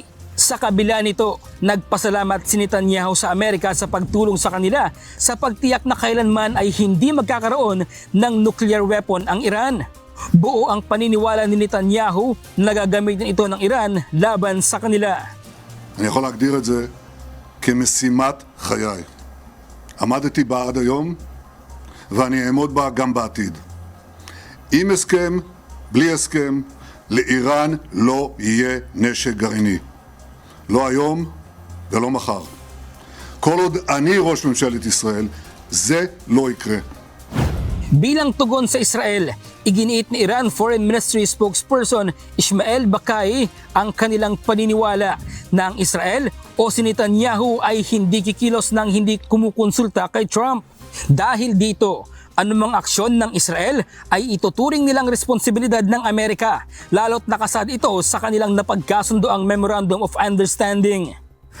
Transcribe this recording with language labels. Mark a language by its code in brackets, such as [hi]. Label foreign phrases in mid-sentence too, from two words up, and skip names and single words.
[tl] Sa kabila nito, nagpasalamat si Netanyahu sa Amerika sa pagtulong sa kanila sa pagtiyak na kailanman ay hindi magkakaroon ng [en] nuclear weapon [tl] ang Iran. Buo ang paniniwala ni Netanyahu na gagamitin ito ng Iran laban sa kanila. [he] אני יכול להגדיר את זה כמשימת חיי. עמדתי בה עד היום ואני אעמוד בה גם בעתיד. עם הסכם, בלי הסכם, לאיראן לא יהיה נשק גרעיני. לא היום ולא מחר. כל עוד אני ראש ממשלת ישראל, זה לא יקרה. [tl] Bilang tugon sa Israel, iginiit ni Iran [en] Foreign Ministry spokesperson [tl] Ismail Bakai ang kanilang paniniwala na ang Israel o si Netanyahu ay hindi kikilos nang hindi kumukonsulta kay Trump. Dahil dito, anumang aksyon ng Israel ay ituturing nilang responsibilidad ng Amerika, lalo't nakasad ito sa kanilang napagkasundoang [en] Memorandum of Understanding.